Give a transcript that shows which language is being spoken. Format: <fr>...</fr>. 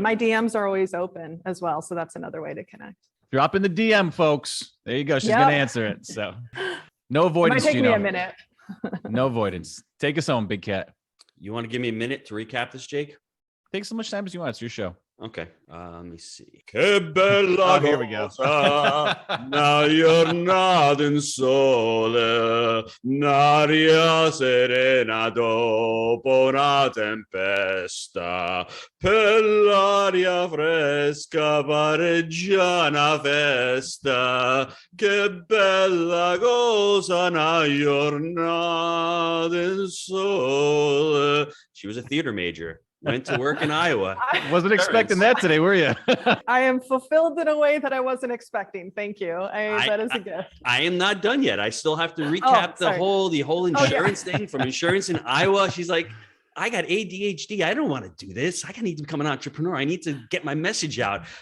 <en>My DMs are always open as well, so that's another way to connect. Drop in the DM, folks. There you go. She's going to answer it. So no avoidance. It might take me a minute. No avoidance. Take us home, Big Cat. You want to give me a minute to recap this, Jake? Take as much time as you want. It's your show. Okay. Let me see.</en> <it>Che bella</it> <en>here we go.</en> <it>Una giornata in sole, un'aria serena dopo una tempesta, per l'aria fresca pareggia una festa, che bella cosa una giornata in sole.</it> <en>She was a theater major. Went to work in Iowa. I wasn't expecting that today, were you? I am fulfilled in a way that I wasn't expecting. Thank you. That is a gift. I am not done yet. I still have to recap the whole insurance thing from insurance in Iowa. She's like, I got ADHD. I don't want to do this. I need to become an entrepreneur. I need to get my message out.</en>